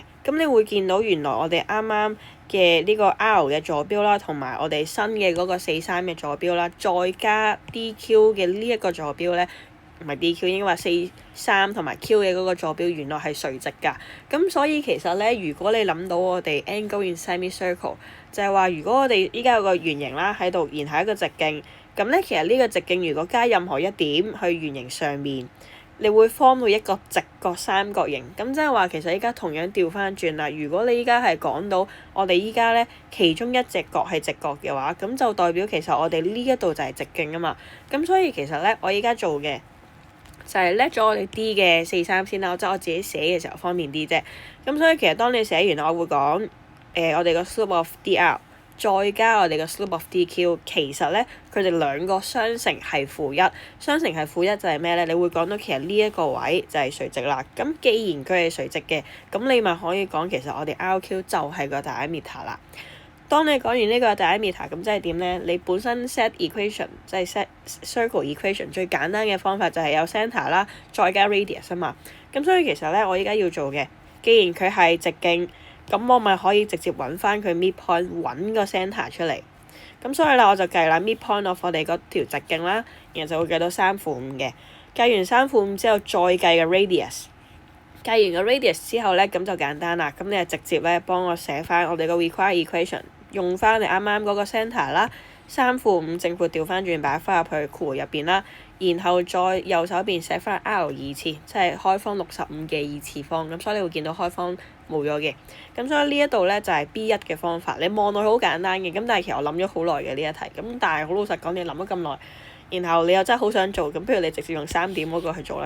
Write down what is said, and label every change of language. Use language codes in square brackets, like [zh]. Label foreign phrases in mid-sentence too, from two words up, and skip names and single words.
[yue] 咁你會見到原來我哋啱啱嘅呢個 R 嘅坐標啦，同埋我哋新嘅嗰個43嘅坐標啦，再加 DQ 嘅呢一個坐標咧，唔係 DQ 應該話43同埋 Q 嘅嗰個坐標原來係垂直㗎。咁所以其實咧，如果你諗到我哋 [en] angle in semicircle， [yue] 就係話如果我哋依家有個圓形啦喺度，然後一個直徑，咁咧其實呢個直徑如果加任何一點去圓形上面，你會 form 到一個直角三角形。咁即係話其實依家同樣調翻轉啦。如果你依家係講到我哋依家咧其中一隻角係直角嘅話，咁就代表其實我哋呢一度就係直徑啊嘛。咁所以其實咧，我依家做嘅就係叻咗我哋 D 嘅43先啦，即係我自己寫嘅時候方便啲啫。咁所以其實當你寫完，我會講我哋個 [en] slope of DR [yue] 再加我哋個 [en] slope of DQ， [yue] 其實咧佢哋兩個相乘係-1，相乘係-1就係咩咧？你會講到其實呢一個位就係垂直啦。咁既然佢係垂直嘅，咁你咪可以講其實我哋 RQ 就係個 diameter 啦。當你講完呢個 diameter， 咁即係點咧？你本身 [en] set equation [yue] 即係 [en] set circle equation [yue] 最簡單嘅方法就係有 centre 啦，再加 radius 啊嘛。咁所以其實咧，我依家要做嘅，既然佢係直徑，咁我咪可以直接揾翻佢 midpoint， 揾個 centre 出嚟。咁所以咧，我就計啦 [en] midpoint of [yue] 我哋嗰條直徑啦，然後就會計到3/5嘅。計完3/5之後，再計個 radius。計完個 radius 之後咧，咁就簡單啦。咁你就直接咧幫我寫翻我哋個 [en] required equation。 [yue] 用翻你啱啱嗰個 centre 啦，3/5正負調翻轉擺翻入去括弧入邊啦，然後再右手邊寫翻 R 二次，即係開方65嘅二次方，咁所以你會見到開方冇咗嘅。咁所以呢一度咧就係 B1 嘅方法，你望落去好簡單嘅，咁但係其實我諗咗好耐嘅呢一題，咁但係好老實講，你諗咗咁耐，然後你又真係好想做，咁不如你直接用3點嗰個去做啦。